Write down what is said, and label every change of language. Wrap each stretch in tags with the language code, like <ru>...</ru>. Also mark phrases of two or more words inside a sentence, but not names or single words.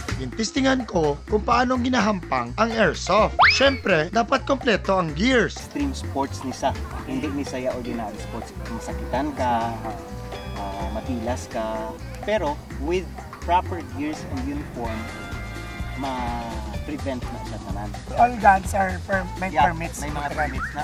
<hil>Testingan ko kung paano ginahampang ang airsoft. Syempre, dapat kompleto ang gears.</hil> <en>Extreme sports</en> <hil>ni sa, hindi ni saya</hil> <en>ordinary sports.</en> <hil>Masakitan ka, matilas ka, pero</hil> <en>with proper gears and uniform,</en> <hil>ma-prevent na sa tanan.</hil> <en>All guns are may permits.</en> <hil>May mga permits na.</hil>